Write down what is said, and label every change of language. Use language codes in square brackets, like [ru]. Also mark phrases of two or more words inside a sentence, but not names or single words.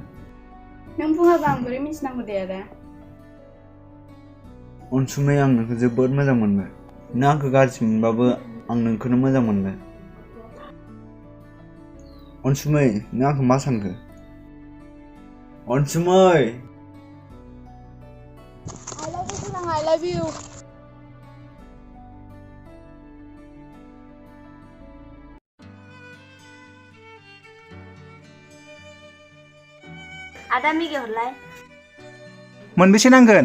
[brx] नों बुङाबा आं बोरै मिन्थिनांगौ दे आदा अनसुमै आं नोंखौ जोबोद मोजां मोनबाय नों आंखौ गाज्रि मोनबाबो आं नोंखौनो मोजां मोनबाय अनसुमै नों आंखौ मा सानखो अनसुमै [en] I love you sarang, I love you. Ada migi hरलाय [brx] मोनबेसे नांगोन